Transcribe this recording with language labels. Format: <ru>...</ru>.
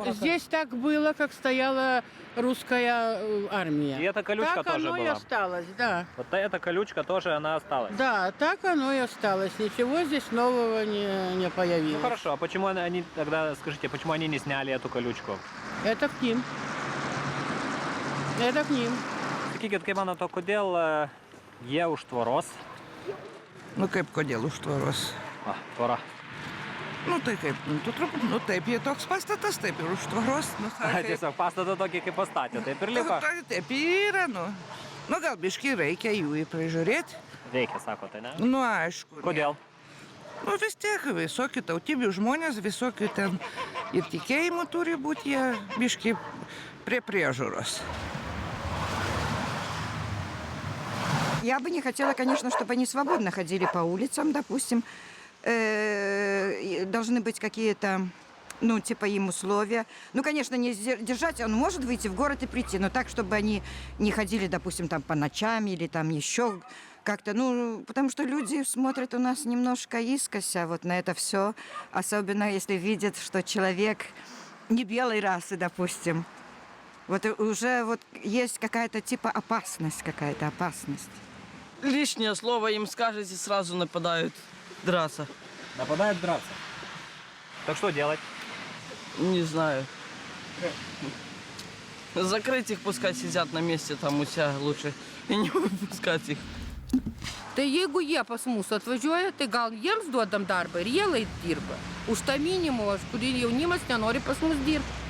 <ru>Здесь так было, как стояла русская армия. И эта колючка так тоже оно была? и осталось, да. Вот эта колючка тоже, она осталась? Да, так оно и осталось. Ничего здесь нового не появилось. Ну хорошо, а почему они тогда, скажите, почему они не сняли эту колючку? Это к ним. Это к ним.</ru> <lt>Sakykit, kaip manote, kodėl jie už tvoros? Nu kaip, kodėl už tvoros? Tvora. Nu tai kaip, nu taip, jie toks pastatas, taip ir už tvoros. Nu, Tiesiog pastatą tokį kaip pastatė, taip ir liko? Taip ir yra, nu. Nu gal biškai reikia jų prižiūrėti. Reikia, sakote, ne? Nu aišku. Kodėl? Nu vis tiek visokių tautybių žmonės, visokių ten ir tikėjimų turi būti jie biškai prie priežiūros.</lt> <ru>Я бы не хотела, конечно, чтобы они свободно ходили по улицам, допустим. Должны быть какие-то, ну, типа им условия. Ну, конечно, не держать, он может выйти в город и прийти, но так, чтобы они не ходили, допустим, там по ночам или там еще как-то, ну, потому что люди смотрят у нас немножко искося вот на это все, особенно если видят, что человек не белой расы, допустим. Вот уже вот есть какая-то типа опасность, какая-то опасность. Лишнее слово им скажете, сразу нападают драться. Нападают драться? Так что делать? Не знаю. Закрыть их, пускай сидят на месте там у себя лучше и не выпускать их.</ru> <lt>Tai jeigu jie pas mus atvažiuoja, tai gal jiems duodam darbą ir jie lai dirba. Už tą minimumą, kurį jaunimas nenori pas mus dirbti.</lt>